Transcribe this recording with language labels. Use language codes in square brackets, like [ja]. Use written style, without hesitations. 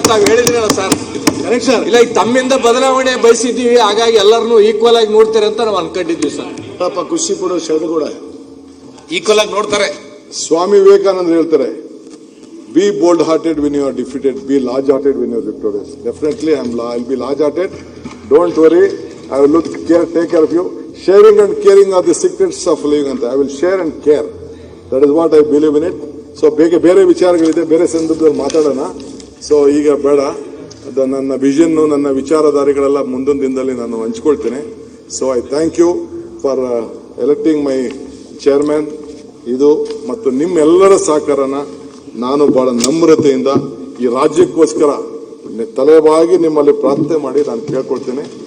[kn] ಹೇಳಿದ್ರಲ್ಲ ಸರ್, ಇಲ್ಲ ಈಗ ತಮ್ಮಿಂದ ಬದಲಾವಣೆ ಬಯಸಿದ್ದೀವಿ, ಹಾಗಾಗಿ ಎಲ್ಲರನ್ನು ಈಕ್ವಲ್ ಆಗಿ ನೋಡ್ತಾರೆ ಅಂತ ನಾವು ಅನ್ಕೊಂಡಿದ್ವಿ ಸರ್. ಪಾಪ ಖುಷಿ ಪಡೋ ಶರಣಗೌಡ ಈಕ್ವಲ್ ಆಗಿ ನೋಡ್ತಾರೆ. ಸ್ವಾಮಿ ವಿವೇಕಾನಂದ ಹೇಳ್ತಾರೆ, [en] Be bold hearted when you are defeated, be large hearted when you are victorious. Definitely I be large hearted. Don't worry, I will take care of you. Sharing and caring are the secrets of living ಅಂತ. I will share and care. That is what I believe in it. [kn] So ಬೇರೆ ವಿಚಾರಗಳಿದೆ, ಬೇರೆ ಸಂದರ್ಭದಲ್ಲಿ ಮಾತಾಡೋಣ. So ಈಗ ಬೇಡ. ನನ್ನ vision, ನನ್ನ ವಿಚಾರಧಾರೆಗಳೆಲ್ಲ ಮುಂದೊಂದು ದಿನದಲ್ಲಿ ನಾನು ಹಂಚ್ಕೊಳ್ತೇನೆ. [en] So I thank you for electing my chairman. [kn] ಇದು ಮತ್ತು ನಿಮ್ಮೆಲ್ಲರ ಸಹಕಾರನ ನಾನು ಬಹಳ ನಮ್ರತೆಯಿಂದ ಈ ರಾಜ್ಯಕ್ಕೋಸ್ಕರ ತಲೆಬಾಗಿ ನಿಮ್ಮಲ್ಲಿ ಪ್ರಾರ್ಥನೆ ಮಾಡಿ ನಾನು ಕೇಳ್ಕೊಳ್ತೇನೆ.